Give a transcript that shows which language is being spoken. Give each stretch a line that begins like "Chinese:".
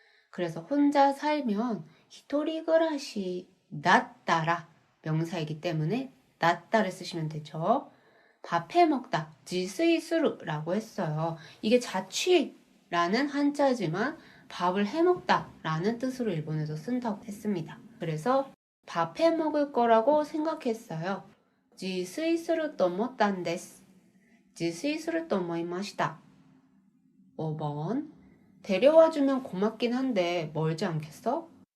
Korean: 그래서 혼자 살면 히토리그라시 낫다라 명사이기 때문에 낫다를 쓰시면 되죠. 밥 해 먹다, 지스이스루라고 했어요. 이게 자취라는 한자지만 밥을 해 먹다라는 뜻으로 일본에서 쓴다고 했습니다. 그래서 밥 해 먹을 거라고 생각했어요.
Japanese: 自炊すると思ったんです.自炊すると思いました.
Korean: 5번. 데려와주면 고맙긴 한데 멀지 않겠어?